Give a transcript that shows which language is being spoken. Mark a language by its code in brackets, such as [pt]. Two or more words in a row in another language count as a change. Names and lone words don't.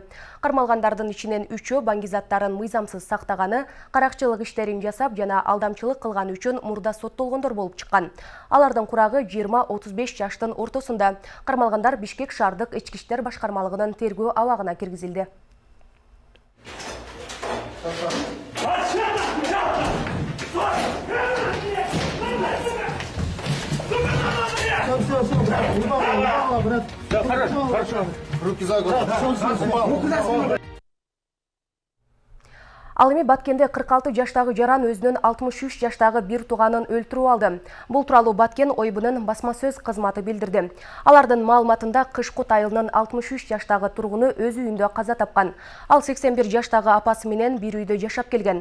[ky] Кармалгандардын ичинен 3-өө баңгизаттарын мыйзамсыз сактаганы, каракчылык иштерин жасап жана алдамчылык кылган үчүн мурда соттолгондор болуп чыккан. Алардын курагы 20-35 жаштын ортосунда. Кармалгандар Бишкек шаардык ички иштер башкармалыгынын тергөө абагына киргизилди. [ru] Хорошо. Руки за голову. [ky] Ал эми Баткенде 46 жаштагы жаран өзүнүн 63 жаштагы бир тууганын өлтүрүп алды. Бул тууралуу Баткен ойбунун басма сөз кызматы билдирди. Алардын маалыматында Кышкут айылынын 63 жаштагы тургуну өз үйүндө каза тапкан. Ал 81 жаштагы апасы менен бир үйдө жашап келген.